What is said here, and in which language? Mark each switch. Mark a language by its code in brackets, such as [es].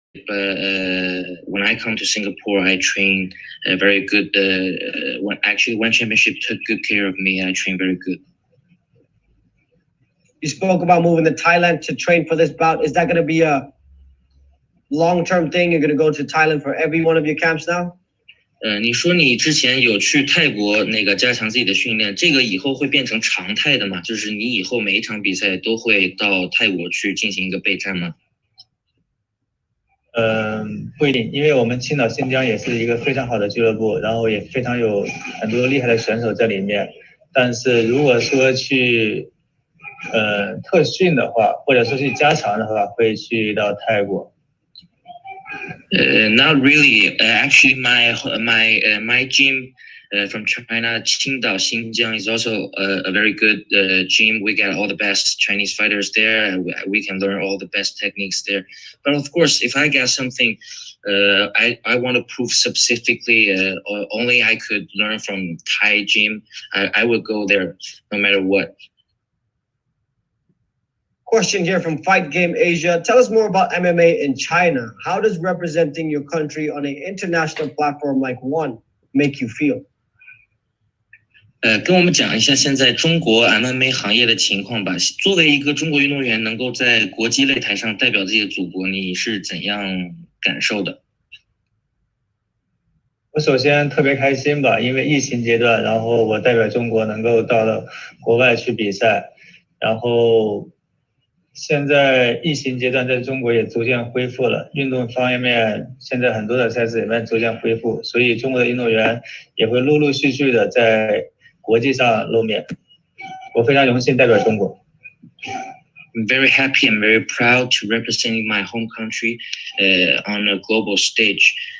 [en] But when I come to Singapore, I train very good. When championship took good care of me, I train very good. You spoke about moving to Thailand to train for this bout. Is that going to be a long-term thing? You're going to go to Thailand for every one of your camps now? [zh] 你说你之前有去泰国那个加强自己的训练，这个以后会变成常态的吗？就是你以后每一场比赛都会到泰国去进行一个备战吗？不一定，因为我们青岛新疆也是一个非常好的俱乐部，然后也非常有很多厉害的选手在里面。但是如果说去特训的话，或者说去加强的话，会去到泰国。 [en] Not really. Actually, my gym from China, Qingdao, Xinjiang, is also a very good gym. We got all the best Chinese fighters there. We can learn all the best techniques there. But of course, if I got something I want to prove specifically, only I could learn from Thai gym, I would go there no matter what. Question here from Fight Game Asia. Tell us more about MMA in China. How does representing your country on an international platform like One make you feel? [zh] 跟我们讲一下现在中国 MMA 行业的情况吧。作为一个中国运动员，能够在国际擂台上代表自己的祖国，你是怎样感受的？我首先特别开心吧，因为疫情阶段，然后我代表中国能够到了国外去比赛，然后现在疫情阶段在中国也逐渐恢复了，运动方面现在很多的赛事也在逐渐恢复，所以中国的运动员也会陆陆续续的在国际上露面。我非常荣幸代表中国。 [en] I'm very happy and very proud to representing my home country on a global stage.